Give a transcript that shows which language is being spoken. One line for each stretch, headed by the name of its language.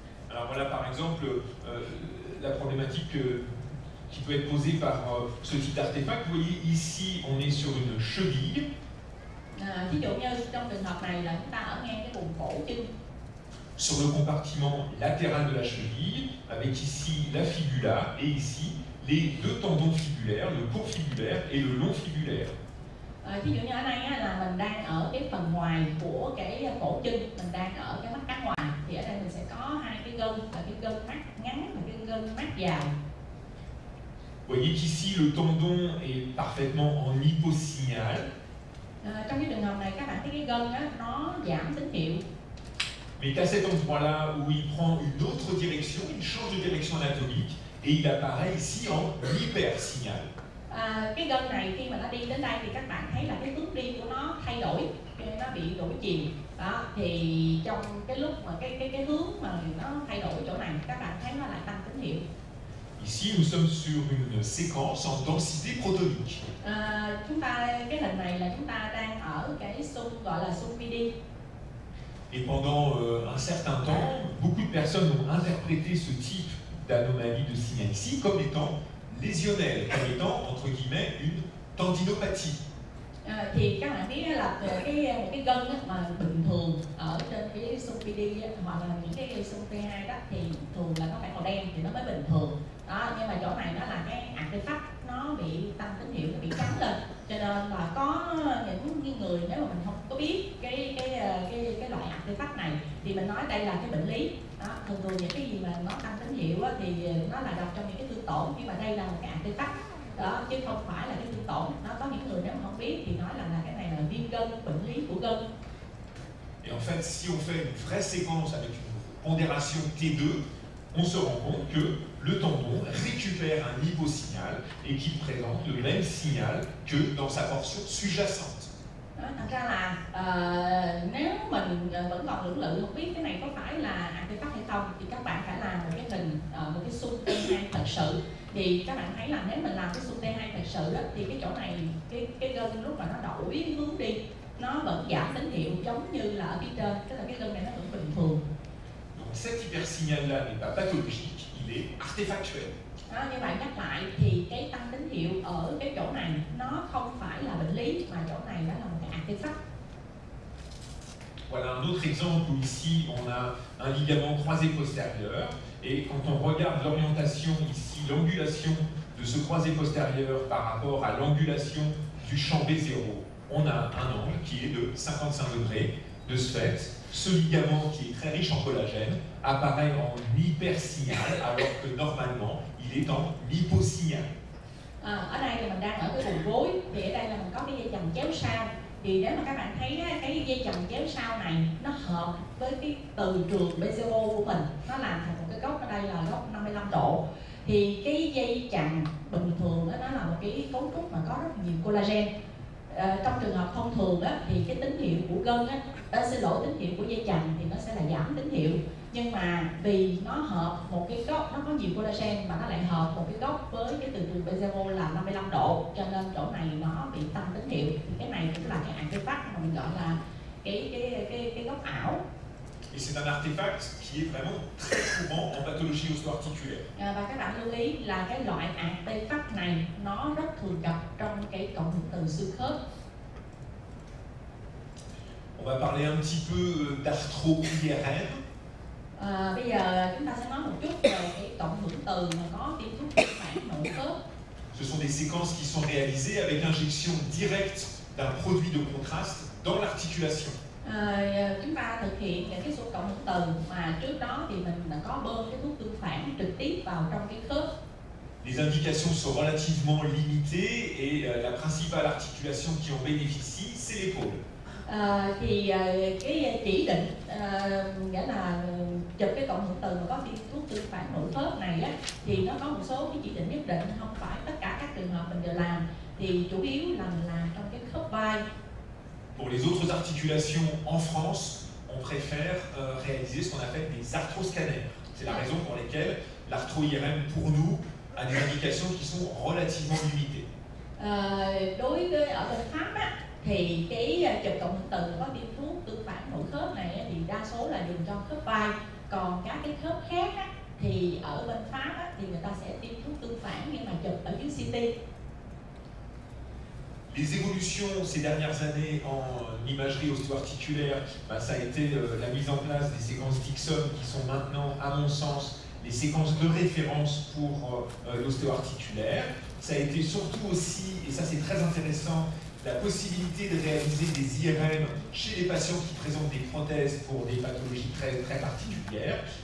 French: Alors voilà par exemple la problématique qui peut être posée par ce type d'artefact. Vous voyez ici, on est sur une cheville.
Vietnamese: Ví dụ như trong trường hợp này là chúng ta ở ngay cái vùng cổ chân.
French: Sur le compartiment latéral de la cheville, avec ici la fibula et ici les deux tendons fibulaires, le court fibulaire et le long fibulaire.
Vietnamese: Ví dụ như ở đây á, là mình đang ở cái phần ngoài của cái cổ chân, mình đang ở cái mắt cá ngoài, thì ở đây mình sẽ có hai cái gân, là cái gân mắt ngắn và cái gân mắt dài.
French: Vous voyez qu'ici le tendon est parfaitement en hyposignal.
Vietnamese: Trong cái trường hợp này các bạn thấy cái gân á, nó giảm tín hiệu.
French: Mais qu'à cet endroit-là où il prend une autre direction, il change de direction anatomique et il apparaît ici en hypersignal.
Vietnamese: Cái gân này khi mà nó đi đến đây thì các bạn thấy là cái hướng đi của nó thay đổi, nó bị đổi chiều. Đó, thì trong cái lúc mà cái hướng mà nó thay đổi chỗ này, các bạn thấy nó lại tăng tín hiệu.
French: Ici, nous sommes sur une séquence en densité protonique.
Vietnamese: Chúng ta cái hình này là chúng ta đang ở cái xung gọi là xung PD.
French: Et pendant un certain temps, beaucoup de personnes ont interprété ce type d'anomalie de signal ici comme étant lésionnelle, comme étant entre guillemets une tendinopathie.
Vietnamese: Thì các bạn biết là một cái gân mà bình thường ở trên cái xung PD hoặc là những cái xung T2 đó thì thường là nó phải màu đen thì nó mới bình thường. Đó, nhưng mà chỗ này nó là cái artefact nó bị tăng tín hiệu, nó bị trắng lên, cho nên là có những người nếu mà mình không có biết cái loại artefact này thì mình nói đây là cái bệnh lý. Đó, thường những cái gì mà nó tăng tín hiệu á, thì nó là gặp trong những cái thương tổn, nhưng mà đây là một cái artefact đó chứ không phải là cái thương tổn. Nó có những người nếu mà không biết thì nói là cái này là viêm gân, bệnh lý của gân.
French: Et en fait, si on fait une vraie séquence avec une pondération T2, on se rend compte que le tendon récupère un hyposignal et qu'il présente le même signal que dans sa portion sous-jacente.
Vietnamese: Thật ra là nếu mình vẫn còn lưỡng lự không biết cái này có phải là artefact hay không thì các bạn phải làm một cái hình một cái xung T2 thật sự. Thì các bạn thấy là nếu mình làm cái xung T2 thật sự đó, thì cái chỗ này cái gân lúc mà nó đổi hướng đi nó vẫn giảm tín hiệu giống như là ở phía trên, tức là cái gân này nó vẫn bình thường.
French: Donc cet hypersignal-là n'est pas pathologique, il est artefactuel.
Vietnamese: Đó, như vậy nhắc lại thì cái tăng tín hiệu ở cái chỗ này nó không phải là bệnh lý mà chỗ này đó là một cái artefact.
French: Voilà un autre exemple où ici on a un ligament croisé postérieur et quand on regarde l'orientation ici, l'angulation de ce croisé postérieur par rapport à l'angulation du champ B0, on a un angle qui est de 55 degrés. De ce fait, ce ligament qui est très riche en collagène apparaît en hypersignal alors que normalement il est en hyposignal.
Vietnamese: Ở đây thì mình đang ở cái vùng gối, thì ở đây là mình có cái dây chằng chéo sau. Thì nếu mà các bạn thấy cái dây chằng chéo sau này nó hợp với cái từ trường BCO của mình, nó làm thành một cái góc ở đây là góc 55 độ. Thì cái dây chằng bình thường đó, nó là một cái cấu trúc mà có rất nhiều collagen. Trong trường hợp thông thường đó, thì cái tín hiệu của gân xin lỗi, tín hiệu của dây chằng thì nó sẽ là giảm tín hiệu. Nhưng mà vì nó hợp một cái góc, nó có nhiều collagen mà nó lại hợp một cái góc với cái từ trường BCO là 55 độ, cho nên chỗ này nó bị tăng tín hiệu. Thì cái này cũng là cái artefact mà mình gọi là cái góc ảo.
French: Et c'est un artefact qui est vraiment très courant en pathologie osteoarticulaire.
Vietnamese: Và các bạn lưu ý là cái loại artefact này nó rất thường gặp trong cái cộng hưởng từ xương khớp.
French: On va parler un petit peu d'arthro-IRM.
Vietnamese: Bây giờ chúng ta sẽ nói một chút về cái cộng hưởng từ mà có tiêm thuốc tương phản nội khớp.
French: Ce sont des séquences qui sont réalisées avec injection directe d'un produit de contraste dans l'articulation.
Vietnamese: Chúng ta thực hiện những cái số cộng hưởng từ mà trước đó thì mình đã có bơm cái thuốc tương phản trực tiếp vào trong cái khớp.
French: Les indications sont relativement limitées et la principale articulation qui en bénéficie, c'est l'épaule.
Vietnamese: Thì cái chỉ định nghĩa là chụp cái cộng hưởng từ mà có tiêm thuốc tương phản nội khớp này á, thì nó có một số cái chỉ định nhất định, không phải tất cả các trường hợp mình đều làm, thì chủ yếu là mình làm trong cái khớp vai.
French: Pour les autres articulations en France, on préfère réaliser ce qu'on appelle des arthroscanners. C'est la raison pour laquelle l'arthro-IRM pour nous a des indications qui sont relativement limitées.
Vietnamese: Đối với ở bên Pháp á, thì cái chụp cộng hưởng từ có tiêm thuốc tương phản nội khớp này thì đa số là dùng cho khớp vai, còn các cái khớp khác á, thì ở bên Pháp á, thì người ta sẽ tiêm thuốc tương phản nhưng mà chụp ở dưới CT.
French: Les évolutions ces dernières années en imagerie ostéo-articulaire, ça a été la mise en place des séquences Dixon qui sont maintenant, à mon sens, les séquences de référence pour l'ostéo-articulaire. Ça a été surtout aussi, et ça c'est très intéressant, la possibilité de réaliser des IRM chez les patients qui présentent des prothèses pour des pathologies très, très particulières.